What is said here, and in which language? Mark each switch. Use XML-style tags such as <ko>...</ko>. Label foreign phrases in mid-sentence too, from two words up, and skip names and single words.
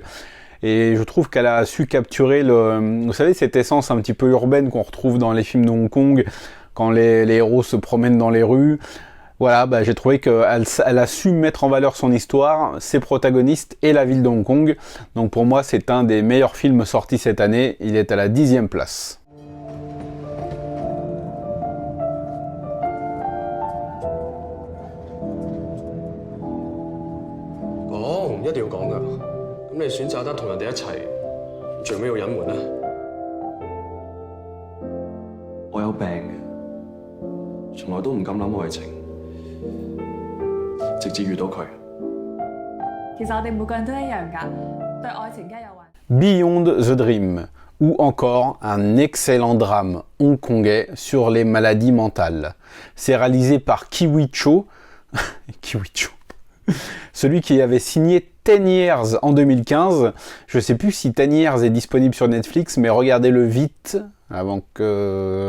<fr>Et je trouve qu'elle a su capturer vous savez, cette essence un petit peu urbaine qu'on retrouve dans les films de Hong Kong, quand les héros se promènent dans les rues. Voilà, j'ai trouvé qu'elle a su mettre en valeur son histoire, ses protagonistes et la ville de Hong Kong. Donc pour moi, c'est un des meilleurs films sortis cette année. Il est à la 10e place.</fr> <yue>講，一定要講㗎。咁你選擇得同人哋一齊，最尾要隱瞞啦。我有病嘅，從來都唔敢諗愛情，直至遇到佢。其實我哋每個人都一樣㗎，對愛情梗係有幻。</yue> <fr>Beyond the Dream, ou encore un excellent drame hongkongais sur les maladies mentales. C'est réalisé par Kiwi Cho, celui qui avait signé 10 Years en 2015. Je ne sais plus si 10 Years est disponible sur Netflix, mais regardez-le vite, avant que...</fr>